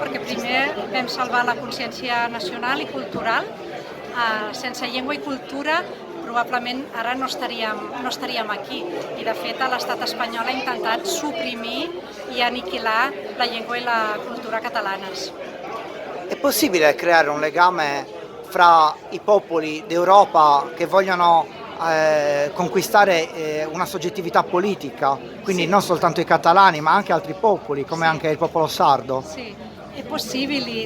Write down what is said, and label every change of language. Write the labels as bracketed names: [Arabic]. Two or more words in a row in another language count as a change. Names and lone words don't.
[Catalan] Perquè primer vam salvar la consciència nacional i cultural. Sense llengua i cultura probablement ara no estaríem aquí, i de fet l'estat espanyol ha intentat suprimir i aniquilar la llengua e la cultura catalanes. [Italian] È possibile creare un legame fra i popoli d'Europa che vogliono conquistare una soggettività politica, quindi Sì. non soltanto i catalani ma anche altri popoli, come Sì. anche il popolo sardo? Sì, è possibile.